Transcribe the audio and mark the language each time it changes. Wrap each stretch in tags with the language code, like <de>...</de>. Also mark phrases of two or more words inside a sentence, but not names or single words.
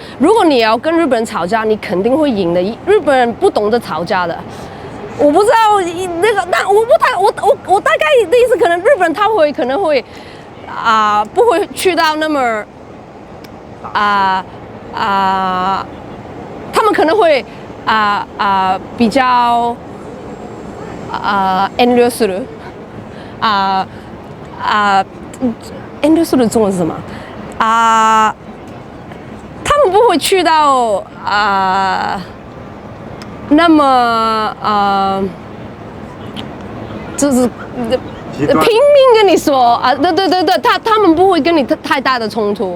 <zh>如果你要跟日本人吵架，你肯定会赢的。日本人不懂得吵架的，我不知道那个，但我大概的意思，可能日本人可能会不会去到那么他们可能会比较</zh> <ja>遠慮する遠慮する</ja> <zh>中文是什么他们不会去到那么就是拼命跟你说对，他们不会跟你太大的冲突。</zh>